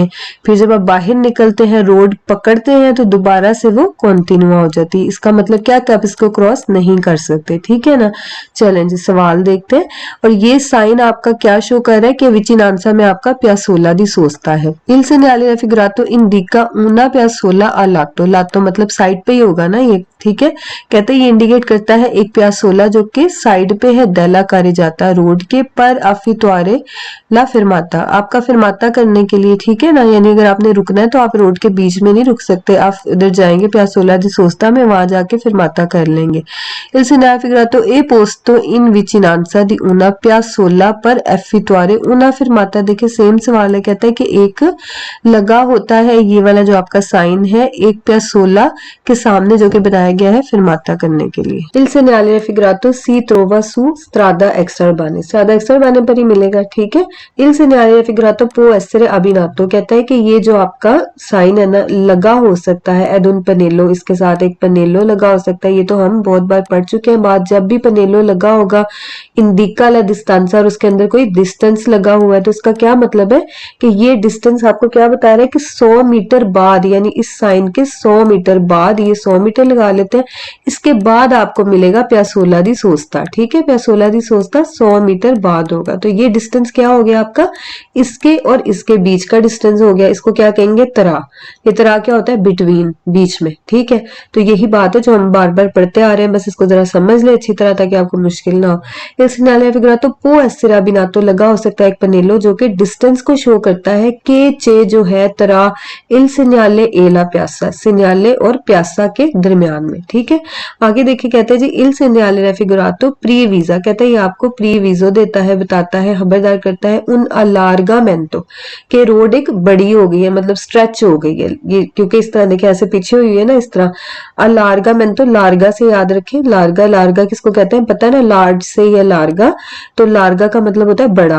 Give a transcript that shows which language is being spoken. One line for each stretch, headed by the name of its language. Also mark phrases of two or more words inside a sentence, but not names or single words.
Hindi: फिर जब आप बाहर निकलते हैं, रोड पकड़ते हैं, तो दोबारा से वो कंटिन्यू हो जाती है। इसका मतलब क्या कि आप इसको क्रॉस नहीं कर सकते। ठीक है ना, चलें जी सवाल देखते हैं। और ये साइन आपका क्या शो कर रहा है कि विचिनांसा में आपका
Italian: piazzola di sosta
Hindi: है।
Italian: Il segnale raffigurato indica una piazzola a lato, lato
Hindi: मतलब साइड पे ही होगा ना ये। ठीक है, कहते हैं ये इंडिकेट करता है एक प्यासोला जो कि साइड पे है, दला कार्य जाता रोड के पर
Italian: effettuare la fermata,
Hindi: आपका फिरमाता करने के लिए। ठीक है ना, यानी अगर आपने रुकना है तो आप रोड के बीच में नहीं रुक सकते, आप इधर जाएंगे
Italian: piazzola di sosta
Hindi: में, वहां जाके फिरमाता कर लेंगे।
Italian: Il segnale figurato e posto in vicinanza di una piazzola per effettuare una fermata,
Hindi: देखिए सेम सवाल है, कहता है कि एक लगा होता है, ये वाला जो आपका साइन है एक प्यासोला के सामने जो कि बताया बताया गया है फिरमाता करने के लिए।
Italian: Il segnale raffigurato si trova su strada extraurbana, strada extraurbana
Hindi: पर ही मिलेगा, ठीक है।
Italian: Il segnale raffigurato può essere abbinato,
Hindi: कहता है कि ये जो आपका साइन है ना लगा हो सकता है
Italian: ad un pannello,
Hindi: इसके साथ एक पनेलो लगा हो सकता है। ये तो हम बहुत बार पढ़ चुके हैं बात, जब भी पनेलो लगा होगा
Italian: indica la distanza
Hindi: और उसके अंदर कोई डिस्टेंस लगा हुआ है तो इसका क्या मतलब है कि ये डिस्टेंस आपको क्या बता रहा है कि 100 मीटर बाद, यानी इस साइन के 100 मीटर बाद, ये 100 मीटर लगा लेते हैं, इसके बाद आपको मिलेगा
Italian: piazzola di sosta,
Hindi: ठीक है।
Italian: piazzola di sosta
Hindi: 100 मीटर बाद होगा, तो ये डिस्टेंस क्या हो गया आपका, इसके और इसके बीच का डिस्टेंस हो गया। इसको क्या कहेंगे, तरा। ये तरा क्या होता है, बिटवीन, बीच में, ठीक है। तो यही बात है जो हम बार बार पढ़ते आ रहे हैं, बस इसको जरा समझ ले अच्छी तरह ताकि आपको मुश्किल ना हो।
Italian: Il segnale raffigurato può essere abbinato,
Hindi: लगा हो सकता है एक पनेलो जो कि डिस्टेंस को शो करता है के चे जो है तरा
Italian: il segnale e la piazza,
Hindi: सिन्याले और प्यासा के दरमियान में, ठीक है। आगे देखिए कहते हैं जी
Italian: il segnale raffigurato preavvisa,
Hindi: कहते हैं ये आपको प्रीविजो देता है, बताता है, खबरदार करता है उन अलार्गामेंटो के रोड एक बड़ी हो गई है, मतलब स्ट्रेच हो गई है ये, क्योंकि इस तरह देखिए ऐसे पीछे हुई है ना इस तरह। अलार्गामेंटो लार्गा से याद रखें, लार्गा, लार्गा किसको कहते हैं पता है ना, लार्ज से या लार्गा, तो लार्गा का मतलब होता है बड़ा।